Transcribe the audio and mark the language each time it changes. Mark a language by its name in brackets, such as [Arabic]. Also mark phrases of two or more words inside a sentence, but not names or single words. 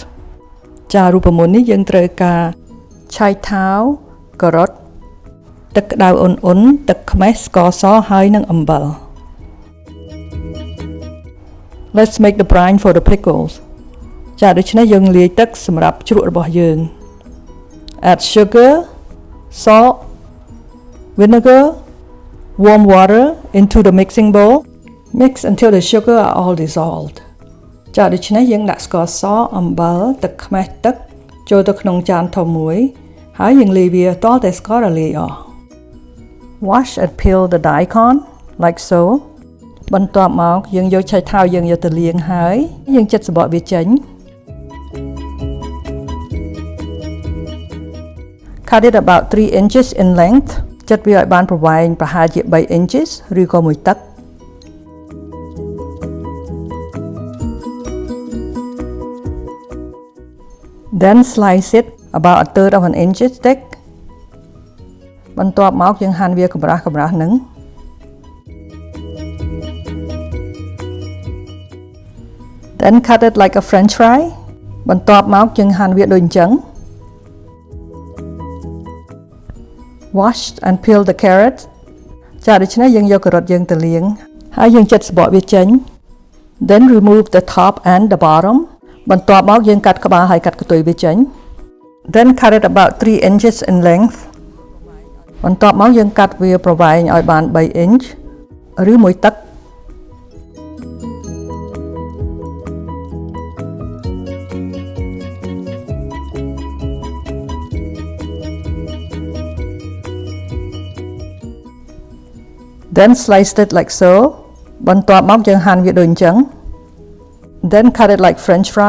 [Khmer] ចារូបមន្តនេះយើងត្រូវការឆៃថាវការ៉ុតទឹកក្តៅអ៊ុនៗទឹកខ្មេះស្ករសហើយនិងអំបិល [English] Let's make the brine for the pickles. [Khmer] ចាដូច្នេះយើងលាយទឹកសម្រាប់ជ្រក់របស់យើង [English] Add sugar, salt, vinegar, warm water into the mixing bowl. Mix until the sugar are all dissolved. [Khmer] ចាដូច្នេះយើងដាក់ស្ករសអំបិលទឹកខ្មេះទឹកចូលទៅក្នុងចានធំមួយហើយយើងលាយវាទាល់តែស្កររលាយអស់ [English] Wash and peel the daikon like so. [Khmer] បន្ទាប់មកយើងយកឆៃថាវយើងយកទៅលាងហើយយើងចិតសំបកវាចេញ [English] Cut it about 3 inches in length. [Khmer] ចិតវាឲ្យបានប្រវែងប្រហែលជា3 inches ឬក៏មួយតឹក [English] Then slice it about a third of an inch thick. [Khmer] បន្ទាប់មកយើងហាន់វាកម្រាស់ៗនឹង [English] Then cut it like a french fry. [Khmer] បន្ទាប់មកយើងហាន់វាដូចអញ្ចឹង [English] Wash and peel the carrots. [Khmer] ចាដូច្នេះយើងយកការ៉ុតយើងទៅលាងហើយយើងចិតសំបកវាចេញ [English] Then remove the top and the bottom. [Khmer] បន្ទាប់មកយើងកាត់ក្បាលហើយកាត់កន្ទុយវាចេញ [English] Then cut it about 3 inches in length. [Khmer] បន្ទាប់មកយើងកាត់វាប្រវែងឲ្យបាន3 inch ឬមួយតឹក [English] Then slice it like so. [Khmer] បន្ទាប់មកយើងហាន់វាដូចអញ្ចឹង [English] Then cut it like french fry.